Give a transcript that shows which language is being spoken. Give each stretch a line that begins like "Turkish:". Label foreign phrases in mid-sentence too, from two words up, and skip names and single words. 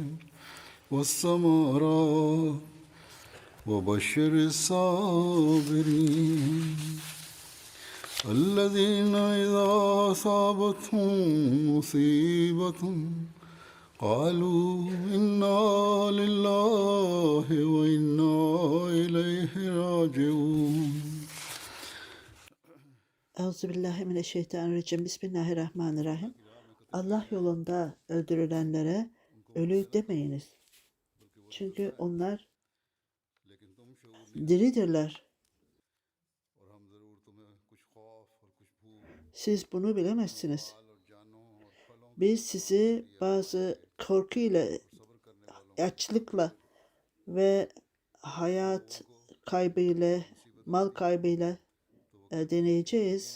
Arabic: والثمرات وبشر الصابرين الذين إذا أصابتهم مصيبة قالوا إنا لله وإنا إليه راجعون. أعوذ بالله من الشيطان الرجيم. بسم الله الرحمن الرحيم.
Turkish: Allah yolunda öldürülenlere ölü demeyiniz. Çünkü onlar diridirler. Siz bunu bilemezsiniz. Biz sizi bazı korku ile, açlıkla ve hayat kaybıyla, mal kaybıyla deneyeceğiz.